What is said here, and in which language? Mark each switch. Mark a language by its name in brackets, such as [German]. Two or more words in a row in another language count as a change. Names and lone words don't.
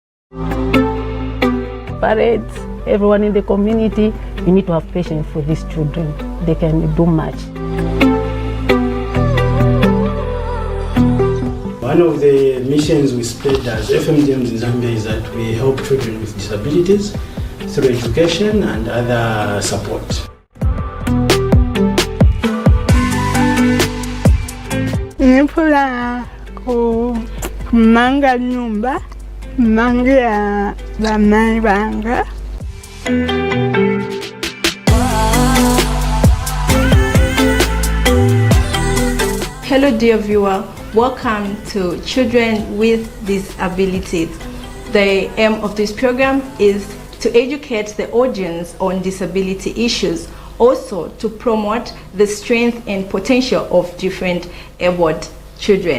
[English] Parents, everyone in the community, we need to have patience for these children. They can do much. One of the missions we spread as FMGMs in Zambia is that we help children with disabilities through education and other support. [Bemba] Nipula kumanga nyumba, mangia bamai banga. [English] Hello dear viewer, welcome to Children with Disabilities. The aim of this program is to educate the audience on disability issues, also to promote the strength and potential of different abled children.